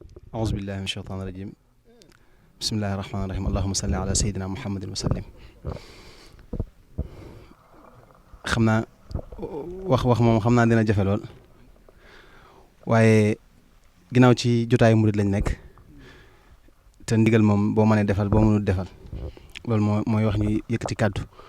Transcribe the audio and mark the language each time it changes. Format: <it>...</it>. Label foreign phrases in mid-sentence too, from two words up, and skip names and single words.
<ar>أعوذ بالله من الشيطان الرجيم بسم الله الرحمن الرحيم اللهم صل على سيدنا محمد وسلم</ar> <wo>xam naa wax moom xam naa dina jafe lool waaye ginnaaw ci jotaayu murid lañ nekk te ndigal moom boo mënee defal boo mënul defal loolu mooy wax ñu yëkkati kàddu</wo>